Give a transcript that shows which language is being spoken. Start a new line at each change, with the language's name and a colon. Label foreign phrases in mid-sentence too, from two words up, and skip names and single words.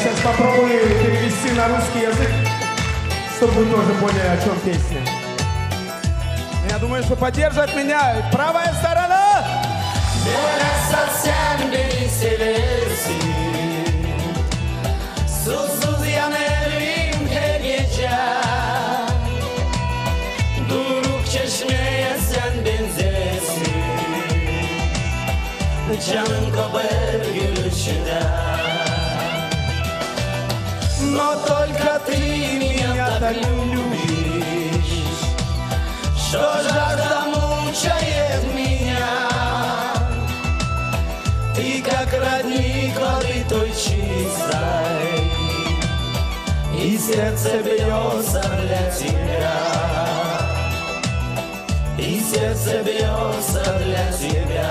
Russian: попробую перевести на русский язык, чтобы вы тоже поняли, о чем песня. Я думаю, что поддержит меня правая sторона.
Turkish: Bilhassa sen beni seversin, susuz yanarım her gece. Duruk çeşmeye sen benzersin, canın kopar gülüşünden.
Russian: Но только ты меня так любишь, что жажда мучает меня. Ты как родник воды той чистой, и сердце бьется для тебя, и сердце бьется для тебя.